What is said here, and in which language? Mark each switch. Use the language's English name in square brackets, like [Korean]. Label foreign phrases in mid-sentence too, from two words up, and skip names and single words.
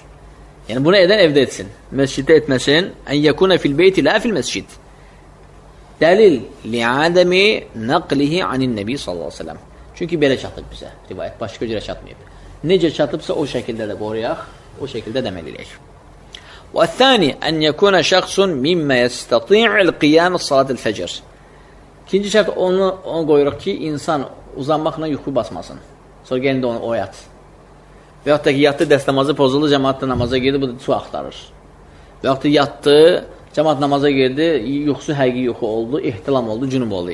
[Azerbaijani] Yəni, bunu edən evdə etsin. Məsciddə etməsin. [Arabic] أن يكون في البيت لا في المسجد دليل لعدم نقله عن النبي صلى الله عليه وسلم. [Azerbaijani] Çünki belə çatıb bizə rivayət, başqa cürə çatmayıb. Necə çatıbsa o şəkildə də qoruyaq, o şəkildə də əməl edək. [Arabic] وَالثَّانِ أَنْ يَكُونَ شَخْصٌ مِمَّا يَسْتَطِيعُ الْقِيَامِ صَلَاةِ الْفَجْرِ. [Azerbaijani] İkinci şərt onu qoyuruq ki, insan uzanmaqla yuxu basmasın. Sonra gəlin də onu oyat. Və yaxud da ki, yatdı, dəst namazı pozuldu, cəmaat da namaza girdi, bu da su axtarır. Və yaxud da yatdı, cəmaat namaza girdi, yuxusu həqiqi yuxu oldu, ihtilam oldu, cünub oldu.